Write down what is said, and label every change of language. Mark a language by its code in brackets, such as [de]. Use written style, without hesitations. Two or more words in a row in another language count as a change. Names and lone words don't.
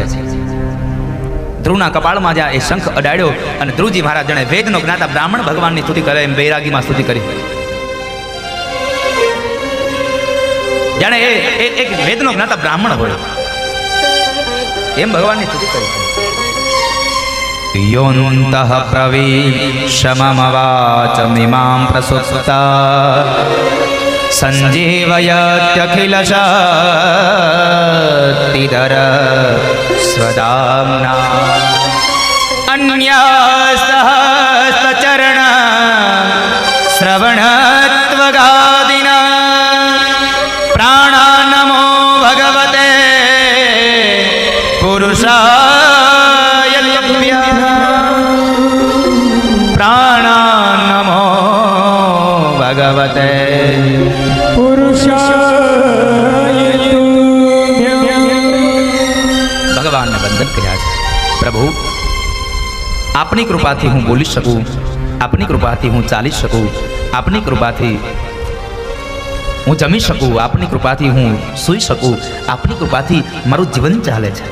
[gu] ધ્રુવના કપાળમાં જ્યાં એ શંખ અડાડ્યો અને ધ્રુવજી મહારાજ જાણે વેદનો જ્ઞાતા બ્રાહ્મણ ભગવાનની સ્તુતિ કરે એમ વૈરાગીમાં સ્તુતિ કરી. જાણે એ એક વેદનો જ્ઞાતા બ્રાહ્મણ હોય એમ ભગવાનની સ્તુતિ કરી. [sa] योऽन्तः प्रवेशममवाचमिमां प्रसुप्ता सञ्जीवयत्यखिलशक्तिधर स्वदाम्ना अन्यास्तहस्तचरण श्रवणत्वगादिना प्राणान्नमो भगवते पुरुषाय तुभ्यः प्राणान्नमो भगवते [gu] ભગવાનને વંદન કર્યા છે. પ્રભુ, આપની કૃપાથી હું બોલી શકું, આપની કૃપાથી હું ચાલી શકું, આપની કૃપાથી હું જમી શકું, આપની કૃપાથી હું સૂઈ શકું, આપની કૃપાથી મારું જીવન ચાલે છે.